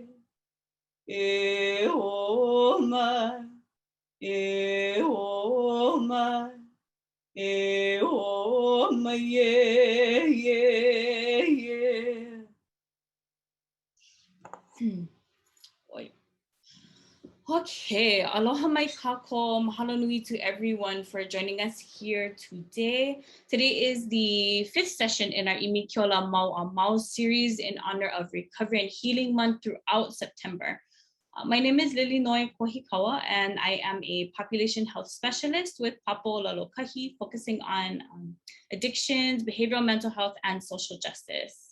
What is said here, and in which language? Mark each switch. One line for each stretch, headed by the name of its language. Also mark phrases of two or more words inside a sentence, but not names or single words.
Hawaiian: E o mai, e o mai, e o mai, yeah. Oi.
English: Okay,
Hawaiian: aloha mai kako, mahalo nui
English: to everyone for joining us here today. Today is the 5th session in our ʻImi Keola Mau a Mau series in honor of Recovery and Healing Month throughout September. My name is Lkauahikaua, and I am a population health specialist with Papo Lalokahi, focusing on addictions, behavioral mental health, and social justice.